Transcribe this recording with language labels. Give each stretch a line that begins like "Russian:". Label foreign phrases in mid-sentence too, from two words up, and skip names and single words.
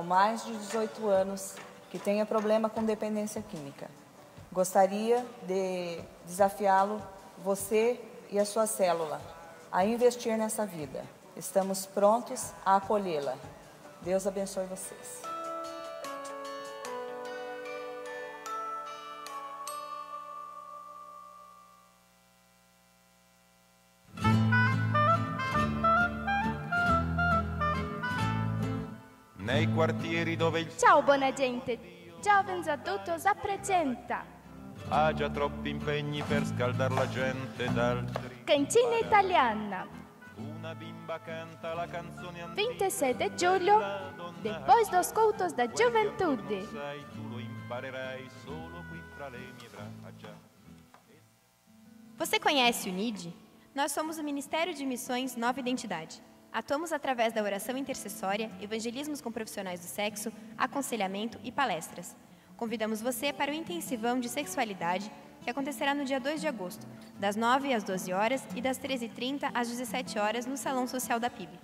Portuguese: mais de 18 anos que tenha problema com dependência química, gostaria de desafiá-lo, você e a sua célula, a investir nessa vida. Estamos prontos a acolhê-la. Deus abençoe vocês.
Italian: Nei quartieri dove il Ciao buona gente, Giovens Adultos appresenta ha già troppi impegni per scaldar la gente d'altri. Cantina Italiana, Una bimba canta la canzone antica. 27 giugno,
Portuguese: depois dos cultos da Juventude.
Italian: Sai, tu lo imparerai solo qui fra le mie braccia.
Portuguese: Você conhece o NID? Nós somos o Ministério de Missões Nova Identidade. Atuamos através da oração intercessória, evangelismos com profissionais do sexo, aconselhamento e palestras. Convidamos você para o intensivão de sexualidade, que acontecerá no dia 2 de agosto, das 9 às 12 horas e das 13h30 às 17 horas no Salão Social da PIB.